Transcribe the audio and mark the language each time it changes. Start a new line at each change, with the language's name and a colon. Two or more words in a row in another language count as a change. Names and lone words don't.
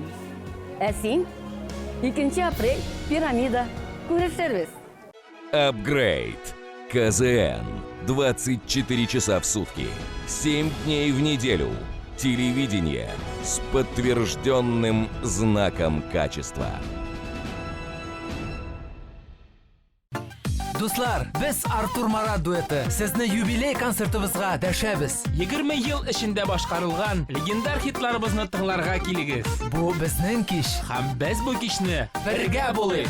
Kazakh: Әсин, 2 апрель, пирамида. Көрішербіз.
Russian: Апгрейд. КЗН. 24 часа в сутки. 7 дней в неделю. Телевидение с подтвержденным знаком качества.
Tatar: Дуслар, biz Артур Марат дуэты сезне юбилей концертыбызга дәшәбез. 20 ел эчендә башкарылган легендар хитларыбызны тыңларга килегез. Бу безнең кич. Һәм без бу кичне бергә булыйк.